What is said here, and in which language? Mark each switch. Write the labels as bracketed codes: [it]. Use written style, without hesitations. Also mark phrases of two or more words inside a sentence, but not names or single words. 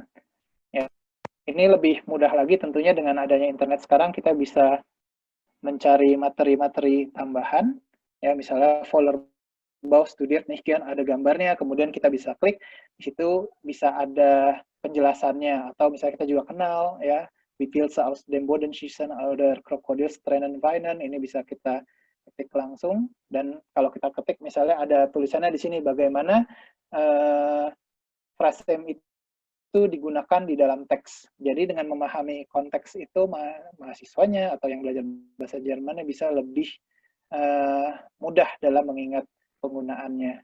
[id] Ya, ini lebih mudah lagi tentunya dengan adanya internet sekarang kita bisa mencari materi-materi tambahan. Ya, misalnya [de] folder Bau studiert [id] nih kan ada gambarnya, kemudian kita bisa klik di situ bisa ada penjelasannya, atau misalnya kita juga kenal ya [de] Wie aus dem Boden schießen oder Krokodilstränen weinen, [id] ini bisa kita ketik langsung, dan kalau kita ketik misalnya ada tulisannya di sini bagaimana frasem itu digunakan di dalam teks. Jadi dengan memahami konteks itu mahasiswanya atau yang belajar bahasa Jermannya bisa lebih mudah dalam mengingat penggunaannya.